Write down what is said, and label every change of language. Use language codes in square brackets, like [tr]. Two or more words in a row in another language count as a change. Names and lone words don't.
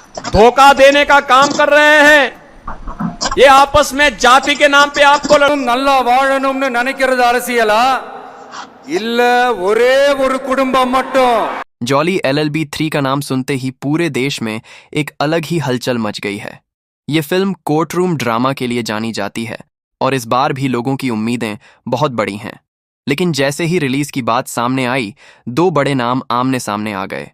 [hi] धोखा देने का काम कर रहे हैं। ये आपस में जाति के नाम पे आपको [ta] நல்லா வாழணும்னு நினைக்கிறது அரசியலா இல்ல ஒரே ஒரு குடும்பம் மட்டும்? [hi] जॉली LLB 3 का नाम सुनते ही पूरे देश में एक अलग ही हलचल मच गई है। ये फिल्म [en] court room drama [hi] के लिए जानी जाती है और इस बार भी लोगों की उम्मीदें बहुत बड़ी हैं। लेकिन जैसे ही रिलीज की बात सामने आई, दो बड़े नाम आमने सामने आ गए।